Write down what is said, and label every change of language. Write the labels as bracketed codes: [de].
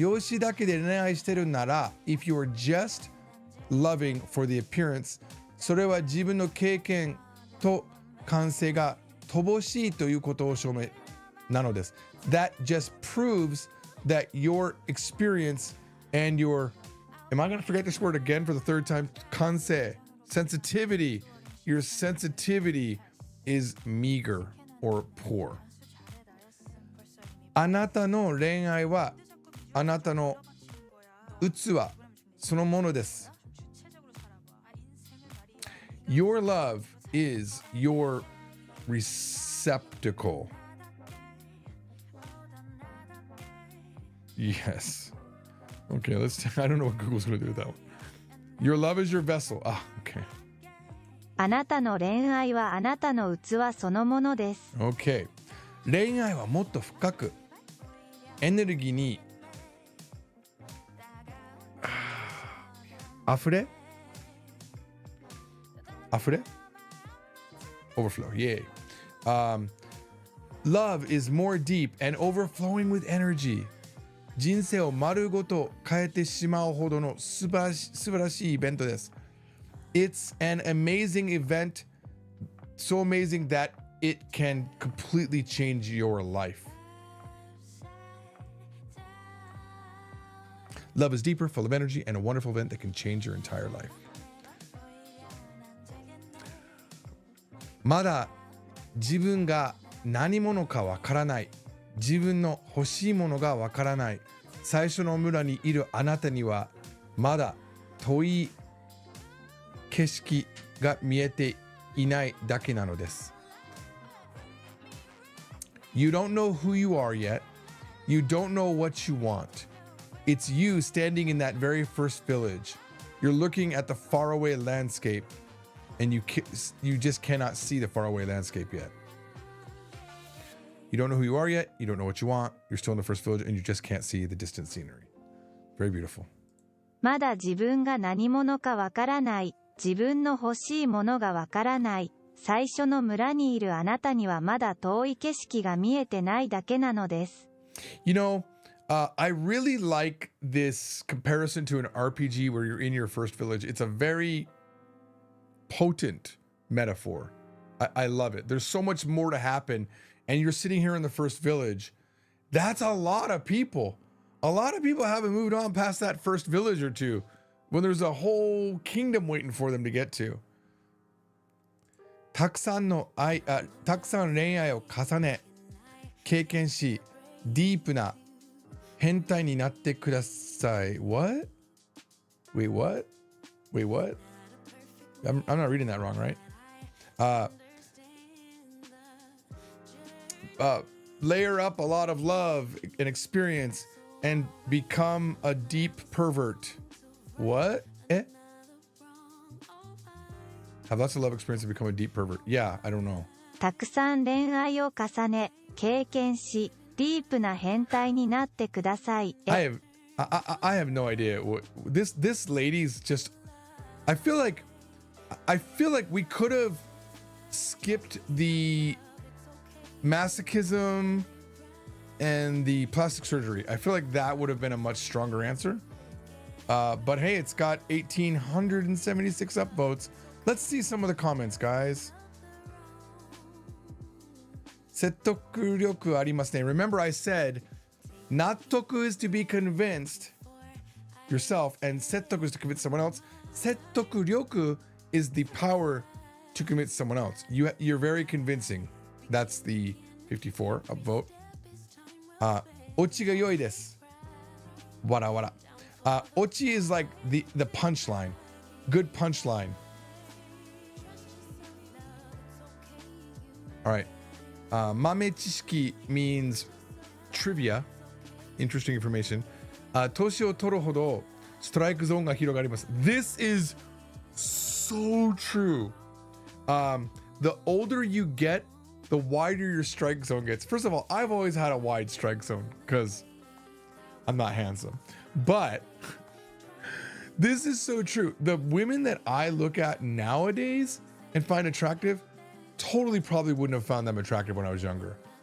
[ja] 容姿だけで恋愛してるなら [en] if you are just loving for the appearance [ja] それは自分の経験と感性が乏しいということを証明なのです。 [en] That just proves that your experience and your Am I going to forget this word again for the third time? 感性 sensitivity Your sensitivity is meager or poor. [ja] あなたの恋愛はあなたの器そのものです。 [en] Your love is your receptacle. Yes. Okay, I don't know what Google's going to do with that one. Your love is your vessel. Okay. [ja] あなたの恋愛はあなたの器そのものです。 [en] Okay. [ja] 恋愛はもっと深くエネルギーに溢れ 溢れ overflow. [en] Yay. Love is more deep and overflowing with energy. [ja] 人生を丸ごと変えてしまうほどの素晴らしいイベントです。 [en] It's an amazing event, so amazing that it can completely change your life. Love is deeper, full of energy, and a wonderful event that can change your entire life. [ja] まだ自分が何者かわからない。自分の欲しいものがわからない。最初の村にいるあなたにはまだ遠い景色が見えていないだけなのです。 [en] You don't know who you are yet. You don't know what you want. It's you standing in that very first village. You're looking at the faraway landscape and you just cannot see the faraway landscape yet. You don't know who you are yet. You don't know what you want. You're still in the first village and you just can't see the distant scenery. Very beautiful. [ja] まだ自分が何者かわからない。自分の欲しいものがわからない。最初の村にいるあなたにはまだ遠い景色が見えてないだけなのです。 [en] You know, I really like this comparison to an RPG where you're in your first village. It's a very potent metaphor. I love it. There's so much more to happen. And you're sitting here in the first village. That's a lot of people. A lot of people haven't moved on past that first village or two when there's a whole kingdom waiting for them to get to. [ja] たくさん恋愛を重ね、経験し、ディープな変態になってください。 [en] What? Wait, what? Wait, what? I'm not reading that wrong, right? Layer up a lot of love and experience and become a deep pervert. What? Have lots of love experience and become a deep pervert. Yeah, I don't know. [ja] たくさん恋愛を重ね、経験し、ディープな変態になってください。 [en] I have no idea what this lady's just. I feel like we could have skipped the masochism and the plastic surgery. I feel like that would have been a much stronger answer. But hey, it's got 1,876 upvotes. Let's see some of the comments, guys. [ja] 説得力ありますね. [en] Remember I said 納得 is to be convinced yourself and 説得 is to convince someone else. 説得力 is the power to convince someone else. You're very convincing. That's the 54 upvote. [ja] オチが良いです。わらわら。 [en] オチ is like the punchline. Good punchline. All right. 豆知識 means trivia. Interesting information. [ja] 年を取るほどストライクゾーンが広がります。 [en] This is so true. The older you get, the wider your strike zone gets. First of all, I've always had a wide strike zone because I'm not handsome. But this is so true. The women that I look at nowadays and find attractive totally probably wouldn't have found them attractive when I was younger.